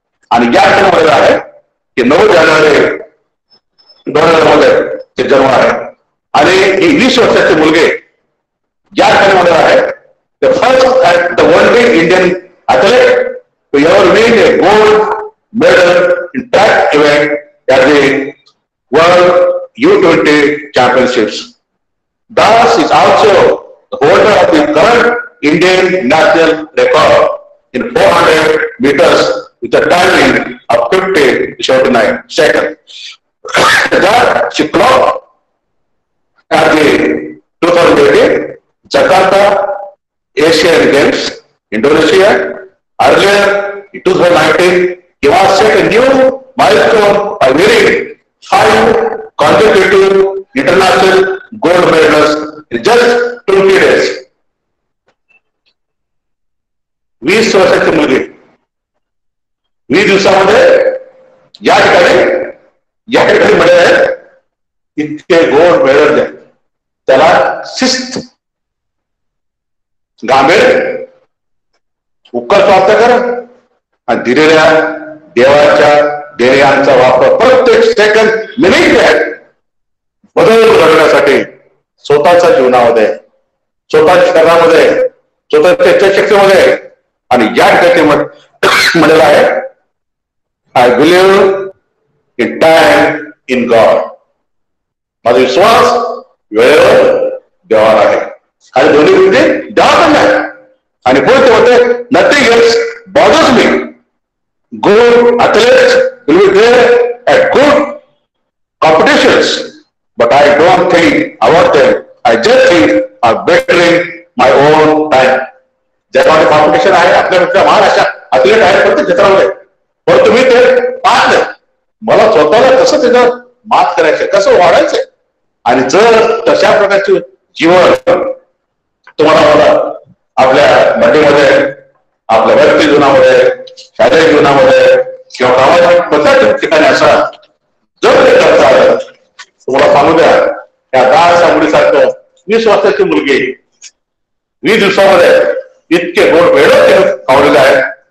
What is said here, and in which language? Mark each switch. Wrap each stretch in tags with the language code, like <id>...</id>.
<mr>आणि या ठिकाणी म्हणलेलं आहे की 9 जानेवारी 2000 मध्ये ते जन्म आहे आणि ही 20 वर्षाची मुलगी या ठिकाणी म्हणलेलं आहे</mr> <en>The first at the only Indian athlete to ever win a gold medal in track event at the world U20 championships. Das is also the holder of the current Indian national record in 400 meters with a timing of 50:79 seconds. That she clocked at the 2018 Jakarta Asian Games, Indonesia. Earlier in 2019, he was set a new milestone by winning 5 consecutive international gold medals in just 20 days.</en> <mr>20 वर्षाची मुलगी 20 दिवसामध्ये या ठिकाणी मिळाले इतके gold medal द्या. त्याला शिस्त, गांभीर, उपकार प्राप्त कर आणि दिलेल्या देवाच्या देण्याचा वापर प्रत्येक सेकंद मिनिट बदल घडवण्यासाठी स्वतःच्या जीवनामध्ये, स्वतःच्या शरीरामध्ये, स्वतःच्या इच्छाशक्तीमध्ये. आणि या ठिकाणी म्हणलेलं आहे</mr> <en>I believe in time in God.</en> <mr>माझा विश्वास वेळेवर देवावर आहे आणि दोन्ही गोष्टी देवाकडे आहे. आणि पुढे ते होते</mr> <en>Nothing else bothers me. Good athletes will be there at good competitions, but I don't think about them. I just think of bettering my own time.</en> <mr>जगामध्ये कॉम्पिटिशन आहे, आपल्यापेक्षा महान अशा अथलेट आहेत प्रत्येक क्षेत्रामध्ये, पण तुम्ही ते पाहत नाही. मला स्वतःला कसं त्याच्यावर मात करायचंय, कसं वाढायचंय. आणि जर तशा प्रकारचे जीवन तुम्हाला मला आपल्या मंडळीमध्ये, आपल्या वैयक्तिक जीवनामध्ये, शालेय जीवनामध्ये किंवा कामाच्या प्रत्येक ठिकाणी असा जर ते करता आलं, तुम्हाला सांगू द्या, त्या 10 मुलीसारखं 20 वर्षाची मुलगी 20 दिवसामध्ये इतके गोड वेळ खावलेले आहेत.</mr>